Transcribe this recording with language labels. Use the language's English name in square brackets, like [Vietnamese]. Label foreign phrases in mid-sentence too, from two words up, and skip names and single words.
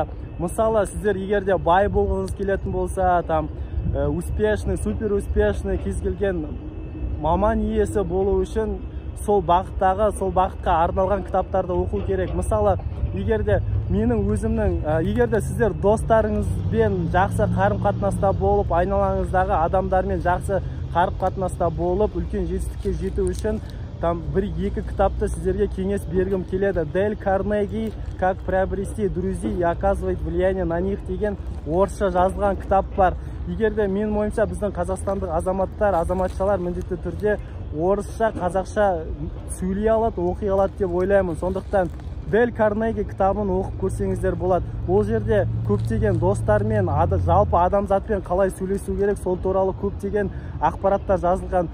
[Kazakh] Мысалы, сіздер егерде бай болғыңыз келетін болса, [Russian] успешный, супер успешный, [Kazakh] кез келген маман иесі болу үшін сол бағытқа арналған кітаптарды оқу керек. Мысалы, егерде сіздер достарыңызбен жақсы қарым-қатынаста болып, айналаңыздағы адамдармен жақсы қарым-қатынаста болып, үлкен жетістікке жету үшін бір-екі кітапты сіздерге кеңес бергім келеді. Дейл Карнеги [Russian] «Как приобрести друзей и оказывать влияние на них» [Kazakh] деген орысша жазылған кітап бар. Егерде менің ойымша біздің қазақстандық азаматшалар міндетті түрде орысша, қазақша сөйлей алады, оқи алады деп ойлаймын. Сондықтан Дейл Карнеги кітабын оқып көрсеңіздер болады. Ол жерде көптеген достармен, жалпы адамзатпен қалай сөйлесу керек, сол туралы көптеген ақпараттар жазылған.